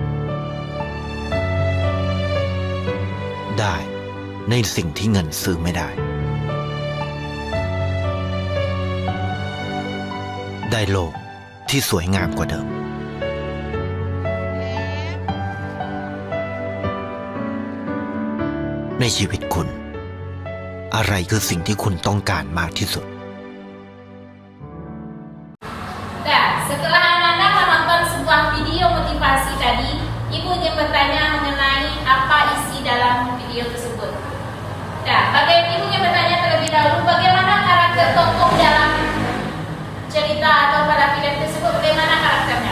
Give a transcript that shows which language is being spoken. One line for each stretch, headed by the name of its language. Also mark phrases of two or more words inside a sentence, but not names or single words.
Thai: ได้ในสิ่งที่เงินซื้อไม่ได้ ได้โลกที่สวยงามกว่าเดิม ในชีวิตคุณ อะไรคือสิ่งที่คุณต้องการมากที่สุด
Indonesian: Nah, setelah Ananda menonton sebuah video motivasi tadi, Ibu ingin bertanya mengenai apa isi dalam video tersebut. Nah, Ibu ingin bertanya terlebih dahulu bagaimana karakter tokoh dalam cerita atau pada film tersebut, bagaimana karakternya?